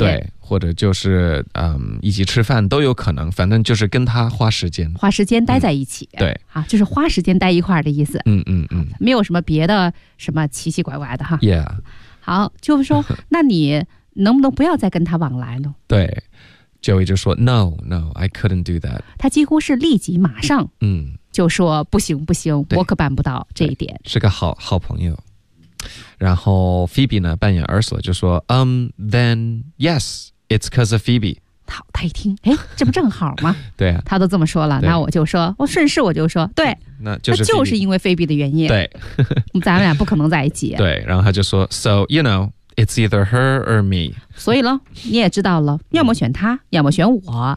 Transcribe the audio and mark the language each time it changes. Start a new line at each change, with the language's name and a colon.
Chinese: 对，或者就是、一起吃饭都有可能，反正就是跟他花时间，花时间待在一起、对，好，就是花时间待一块的意思，没有什么别的什么奇奇怪怪的哈。
English: Yeah.
Chinese: 好，就是说那你能不能不要再跟他往来呢？对，Joey 就说
English: No, I couldn't do that，
Chinese: 他几乎是立即马上就说不行，我可办不到这一点。是个好朋友。然后 Phoebe 呢，扮演 Ursula 就说
English: then yes, it's because of Phoebe。
Chinese: 好，他一听，哎，这不正好吗？对啊，他都这么说了，那我就说，我顺势我就说，对，那就是就是因为 Phoebe 的原因，对，咱们俩不可能在一起。对，然后他就说
English: So, you know, it's either her or me。
Chinese: 所以呢，你也知道了，要么选他，要么选我。